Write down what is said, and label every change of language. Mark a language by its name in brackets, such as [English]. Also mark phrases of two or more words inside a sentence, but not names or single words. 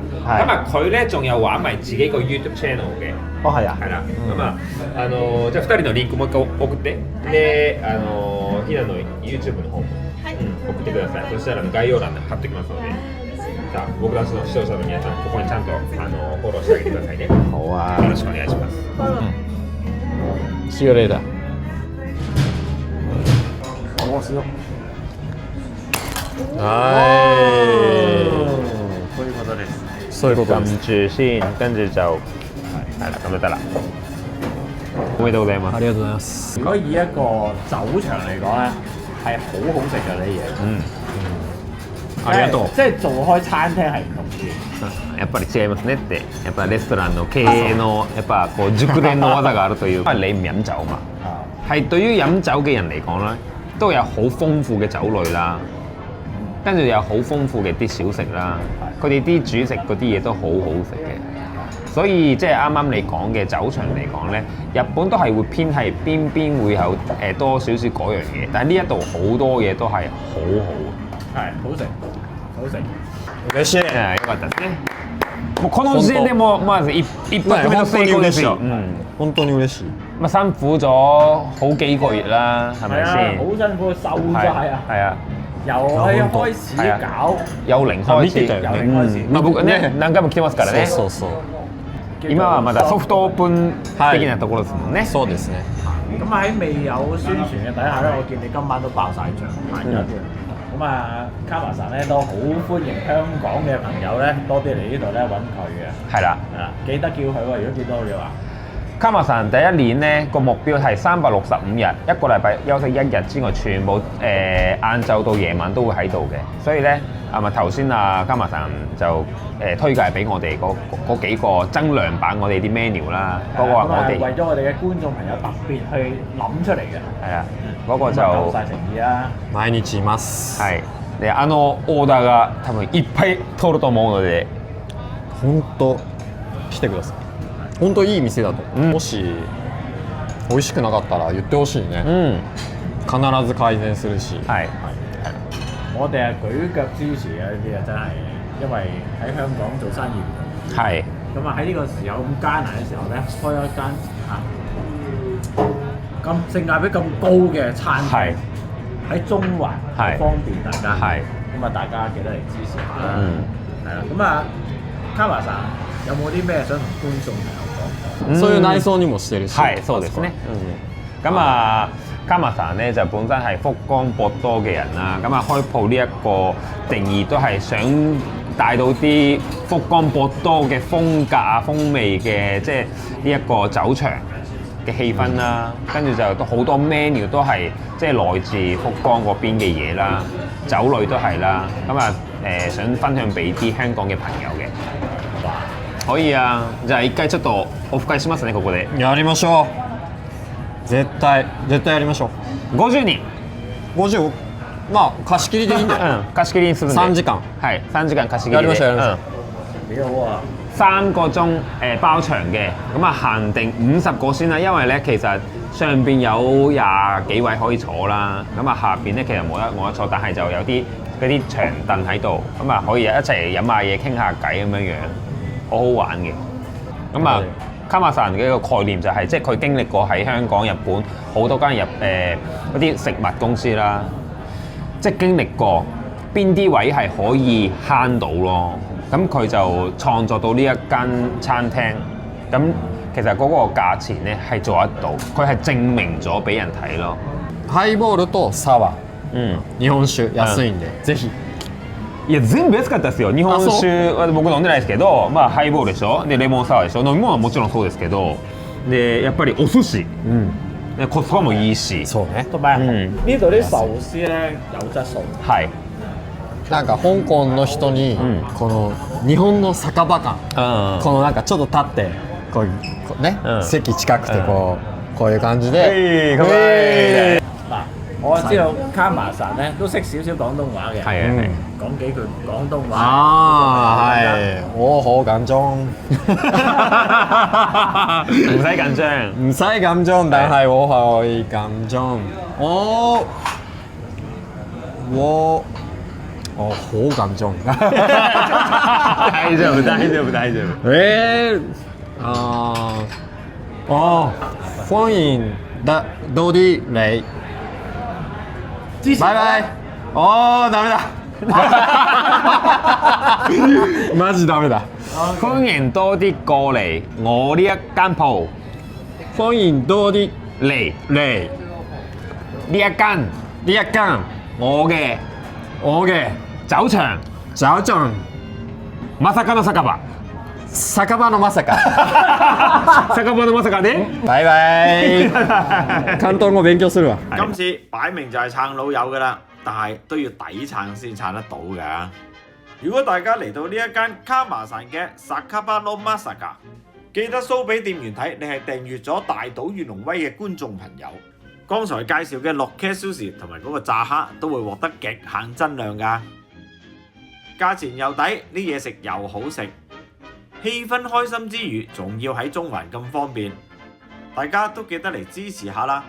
[Cantonese] 咁啊，佢咧仲有玩埋自己個 YouTube channel 嘅。哦，係啊。係啦。咁啊， [Japanese] じゃあ2人のリンクもう一回送って、で、Hina の YouTube の方も、送ってください。そしたら概要欄で貼っておきますので、じゃあ僕たちの視聴者の皆さん、ここにちゃんとフォローしてあげてくださいね。 [Cantonese] 好啊。 [Japanese] よろしくお願いします。 [English] See you later。 [Cantonese] 我試咯。 [Japanese] そういうことです。そういうことです。 [Cantonese] 撳住先，跟住就係啦，咁就得啦。 [Japanese] おめでとうございます。ありがとうございます。 [Cantonese] 如果以一個酒場嚟講咧，係好好食嘅呢啲嘢。 [Japanese] ありがとう。 [Cantonese] 即係做開餐廳係唔同啲。 [Japanese] やっぱり違いますねって、やっぱレストランの経営のやっぱこう熟練の技があるという。 [Cantonese] 因為你唔飲酒嘛，係對於飲酒嘅人嚟講咧，都有好豐富嘅酒類啦。跟住有好豐富嘅啲小食啦，佢哋啲主食嗰啲嘢都好好食嘅，所以即係啱啱你講嘅酒場嚟講咧，日本都係會偏係邊會有多少少嗰樣嘢，但係呢一度好多嘢都係好好，係好食，好食。 [Japanese] 嬉しい。よかったですね。もうこの時点でもまず一発目の成功ですよ。本當に嬉しい。 [Cantonese] 咁啊辛苦咗好幾個月啦，係咪先？好辛苦，瘦晒啊！係啊。由一開始搞，由零開始， [Japanese] まあ僕ね何回も来てますからね。そうそう。今はまだソフトオープン的なところですもんね。そうですね。 [Cantonese] 咁喺未有宣傳嘅底下咧，我見你今晚都爆晒場，萬一。咁啊，卡馬神咧都好歡迎香港嘅朋友咧，多啲嚟呢度咧揾佢嘅。係啦，係啦，記得叫佢喎。如果見到你話。卡馬神第一年咧個目標係365日，一個禮拜休息1日之外，全部晏晝到夜晚都會喺度嘅。所以咧咪頭先卡馬神就推介俾我哋嗰幾個增量版我哋啲 menu 啦，嗰個我哋為咗我哋嘅觀眾朋友特別去諗出嚟嘅。係啊，嗰個就夠晒誠意啦。 [Japanese] 毎日います。 [Cantonese] 係。 [Japanese] でオーダーが多分いっぱい通ると思うので、本当来てください。本当いい店だと、もし美味しくなかったら言ってほしいね、必ず改善するし。 [Cantonese] 係我哋係舉腳支持嘅呢啲啊，真係，因為喺香港做生意係咁啊喺呢個時候咁艱難嘅時候咧，開一間咁性價比咁高嘅餐廳喺中環，方便大家。係咁啊大家記得嚟支持下啦。係啦，咁啊卡馬さん有冇啲咩想同觀眾朋友講？ [Japanese] そういう內裝にもしてるし。係，そうですね。 [Cantonese] 咁啊，卡馬さん咧就本身係福岡博多嘅人啦。咁啊，開鋪呢一個定義都係想帶到啲福岡博多嘅風格啊、風味嘅，即係呢一個酒場嘅氣氛啦。跟住就都好多 menu 都係即係來自福岡嗰邊嘅嘢啦，酒類都係啦。咁啊想分享俾啲香港嘅朋友嘅。可以啊， [Japanese] じゃあ一回ちょっとオフ会しますねここで。やりましょう。絶対やりましょ 50人。う。50、まあ貸し切りでいいんだよ。貸し切りにするんで。 3時間。係3時間貸し切りやりましょうで。やりましょう。 [Cantonese] 幾好啊！ 3個鐘包場嘅，咁啊限定50個先啦，因為咧其實上邊有20幾位可以坐啦，咁啊下邊咧其實冇得坐，但係就有啲嗰啲長凳喺度，咁啊可以一齊飲下嘢傾下偈咁樣樣，好好玩嘅。咁啊卡馬さん嘅一個概念就係、即係佢經歷過喺香港、日本好多間嗰啲食物公司啦，即係經歷過邊啲位係可以慳到咯。咁佢就創作到呢一間餐廳，咁其實嗰個價錢咧係做得到，佢係證明咗俾人睇咯。 [Japanese] ハイボールとサワー、日本酒安いんで、ぜひ。いや全部安かったですよ。日本酒は僕飲んでないですけど、まあハイボールでしょ、でレモンサワーでしょ、飲み物はもちろんそうですけど、でやっぱりお寿司、でコスパもいいし、そうね。 [Cantonese] 同埋呢度啲壽司咧有質素。 [Japanese] はい。なんか香港の人に、この日本の酒場感、このなんかちょっと立ってこうね、席近くてこういう感じで。 [Cantonese] 嗱，我知道卡馬神咧都識少少廣東話嘅，係啊，講幾句廣東話。啊，係，我好緊張，唔使緊張，唔使緊張，但係我係緊張，我好緊張。 [Japanese] 大丈夫大丈夫大丈夫。 [Cantonese] 歡迎多啲嚟。拜拜。 [Japanese] ダメだ。マジダメだ。 [Cantonese] 歡迎多啲過嚟我呢一間鋪，歡迎多啲嚟嚟呢一間呢一間我嘅酒場酒場 [Japanese] まさかの酒場。酒場のまさか。酒場のまさかね。拜拜。広東語勉強するわ。 [Cantonese] 今次擺明就係撐老友噶啦，但係都要抵撐先撐得到㗎。如果大家嚟到呢一間卡馬神嘅 Sakaba no Masaka， 記得 show 俾店員睇，你係訂閱咗大島與龍威嘅觀眾朋友。剛才介紹嘅Lotte Sushi同埋嗰個炸蝦都會獲得極限增量㗎，價錢又抵，啲嘢食又好食，氣氛開心之餘，仲要喺中環咁方便，大家都記得嚟支持下啦！